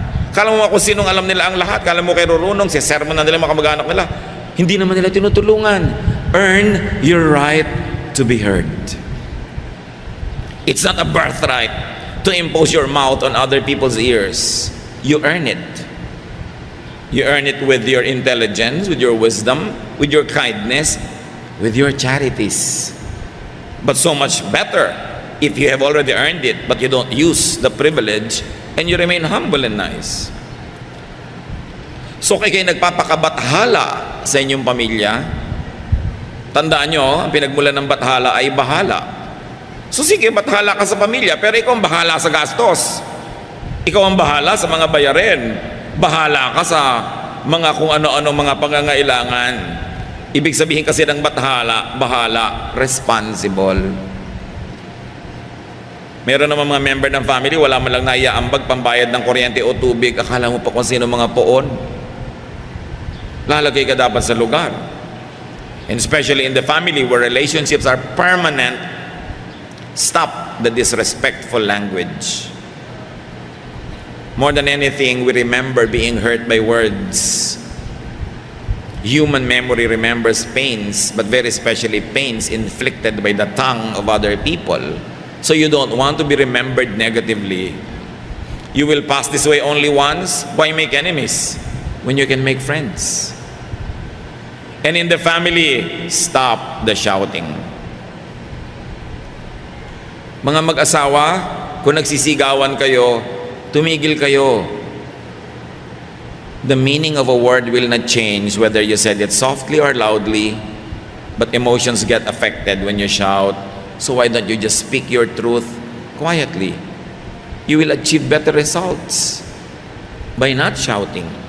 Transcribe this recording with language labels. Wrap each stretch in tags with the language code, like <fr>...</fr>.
<tl>Kala mo kung sinong alam nila ang lahat, kala mo kay Rurunong, si sermon na nila mga kamag-anak nila, hindi naman nila tinutulungan.</tl> <en>Earn your right to be heard. It's not a birthright to impose your mouth on other people's ears. You earn it. You earn it with your intelligence, with your wisdom, with your kindness, with your charities. But so much better if you have already earned it, but you don't use the privilege and you remain humble and nice.</en> <tl>So kayo nagpapakabathala sa inyong pamilya, tandaan nyo, ang pinagmulan ng bathala ay bahala. So sige, bathala ka sa pamilya, pero ikaw ang bahala sa gastos. Ikaw ang bahala sa mga bayarin. Bahala ka sa mga kung ano-ano mga pangangailangan. Ibig sabihin kasi ng bahala, responsible. Meron naman mga member ng family, wala man lang naiaambag pambayad ng kuryente o tubig. Akala mo pa kung sino mga poon. Lalagay ka dapat sa lugar.</tl> <en>And especially in the family where relationships are permanent, stop the disrespectful language. More than anything, we remember being hurt by words. Human memory remembers pains, but very especially pains inflicted by the tongue of other people. So you don't want to be remembered negatively. You will pass this way only once. Why make enemies when you can make friends? And in the family, stop the shouting.</en> <tl>Mga mag-asawa, kung nagsisigawan kayo, tumigil kayo.</tl> <en>The meaning of a word will not change whether you said it softly or loudly, but emotions get affected when you shout. So why don't you just speak your truth quietly? You will achieve better results by not shouting.</en>